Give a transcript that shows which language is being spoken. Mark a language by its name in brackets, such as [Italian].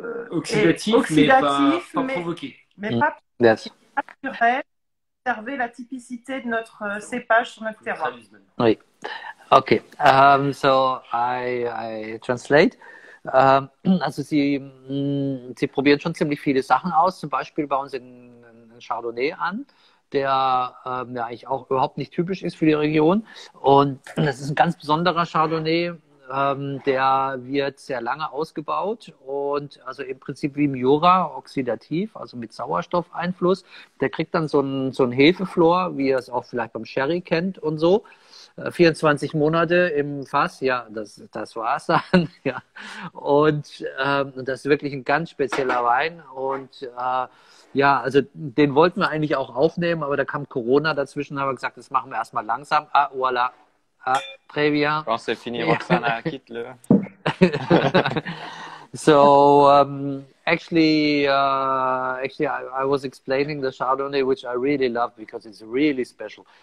[French] oxydatif, mais pas provoqué. Mais pas [English] Yes. [French] naturel, conserver la typicité de notre cépage sur notre terroir. Oui. [English] Okay. So I translate. [German] Also Sie probieren schon ziemlich viele Sachen aus. Zum Beispiel bei uns in Chardonnay an, der eigentlich auch überhaupt nicht typisch ist für die Region. Und das ist ein ganz besonderer Chardonnay. Der wird sehr lange ausgebaut und also im Prinzip wie im Jura oxidativ, also mit Sauerstoffeinfluss. Der kriegt dann so ein Hefeflor, wie ihr es auch vielleicht beim Sherry kennt und so. 24 Monate im Fass, ja, das war's dann. Ja. Und das ist wirklich ein ganz spezieller Wein. Und ja, also den wollten wir eigentlich auch aufnehmen, aber da kam Corona dazwischen, haben wir gesagt, das machen wir erstmal langsam. [French] Ah, voilà. Ah, très bien. Bon, c'est fini, Roxana, quitte-le. [English] So actually, I was explaining the Chardonnay, which I really love because it's really special.